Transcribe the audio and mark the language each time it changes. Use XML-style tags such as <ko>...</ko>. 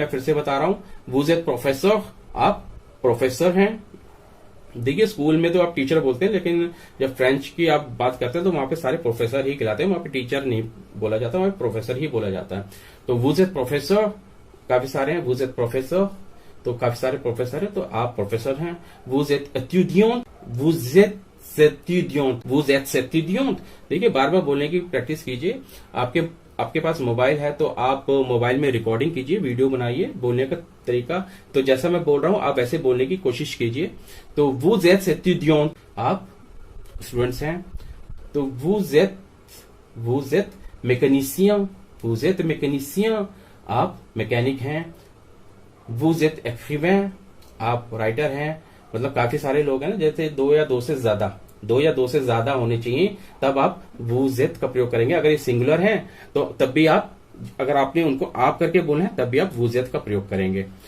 <hi>मैं फिर से बता रहा हूं,</hi> <fr>vous êtes professeur,</fr> <hi>आप प्रोफेसर हैं। देखिए स्कूल में तो आप टीचर बोलते हैं, लेकिन जब फ्रेंच की आप बात करते हैं तो वहां पे सारे प्रोफेसर ही कहलाते हैं, वहां पे टीचर नहीं बोला जाता, वहां पे प्रोफेसर ही बोला जाता है। तो</hi> <fr>vous êtes प्रोफेसर,</fr> <hi>काफी सारे हैं, vous êtes प्रोफेसर, तो काफी सारे प्रोफेसर है, तो आप प्रोफेसर हैं।</hi> <fr>vous êtes étudiant, vous êtes étudiant, vous êtes étudiant।</fr> <hi>देखिए बार बार बोलने की प्रैक्टिस कीजिए। आपके पास मोबाइल है तो आप मोबाइल में रिकॉर्डिंग कीजिए, वीडियो बनाइए, बोलने का तरीका तो जैसा मैं बोल रहा हूं आप वैसे बोलने की कोशिश कीजिए। तो</hi> <fr>vous êtes étudiant,</fr> <hi>आप स्टूडेंट्स हैं।</hi> <fr>तो vous êtes mécanicien, vous êtes mécanicien,</fr> <hi>आप मैकेनिक हैं।</hi> <fr>vous êtes écrivain,</fr> <hi>आप राइटर हैं। मतलब काफी सारे लोग हैं ना, जैसे दो या दो से ज्यादा होने चाहिए, तब आप</hi> <fr>vous êtes</fr> <hi>का प्रयोग करेंगे। अगर ये सिंगुलर है तो तब भी आप, अगर आपने उनको आप करके बोलना है तब भी आप</hi> <fr>vous êtes</fr> <hi>का प्रयोग करेंगे।</hi>